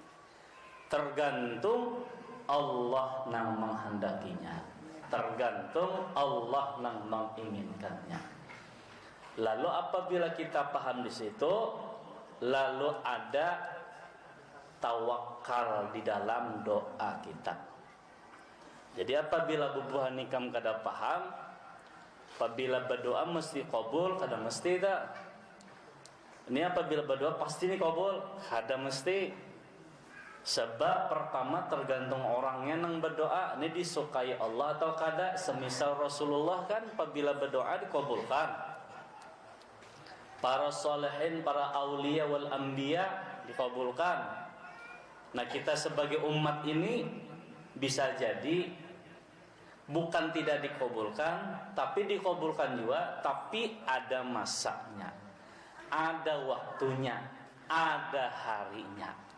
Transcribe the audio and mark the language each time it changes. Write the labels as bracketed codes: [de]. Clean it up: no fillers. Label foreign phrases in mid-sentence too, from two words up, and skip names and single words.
[id] Tergantung Allah yang menghendakinya, tergantung Allah yang menginginkannya. Lalu apabila kita paham di situ, lalu ada tawakal di dalam doa kita. [bjn] Jadi apabila bubuhan nikam kada paham, apabila berdoa mesti kabul, kada mesti tak. [id] Ini apabila berdoa pasti ini kabul, kada mesti. Sebab pertama tergantung orangnya yang berdoa, ini disukai Allah atau kada. Semisal Rasulullah kan apabila berdoa dikabulkan. Para solehin, para [ar] الأولياء والأنبياء [id] dikabulkan. Nah kita sebagai umat ini bisa jadi bukan tidak dikabulkan, tapi dikabulkan juga, tapi ada masanya, ada waktunya, ada harinya.